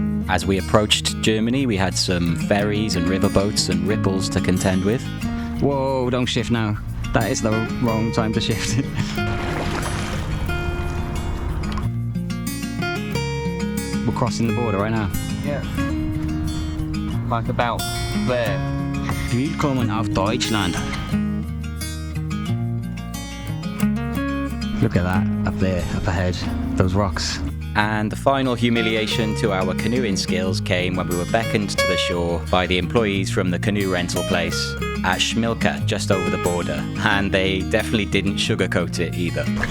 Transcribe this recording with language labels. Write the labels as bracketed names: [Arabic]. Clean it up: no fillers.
[English] As we approached Germany, we had some ferries and riverboats and ripples to contend with. Whoa, don't shift now. That is the wrong time to shift. We're crossing the border right now. Yeah. Like about there. [German] Willkommen auf Deutschland. [English] Look at that, up there, up ahead, those rocks. And the final humiliation to our canoeing skills came when we were beckoned to the shore by the employees from the canoe rental place at Schmilka, just over the border. And they definitely didn't sugarcoat it either.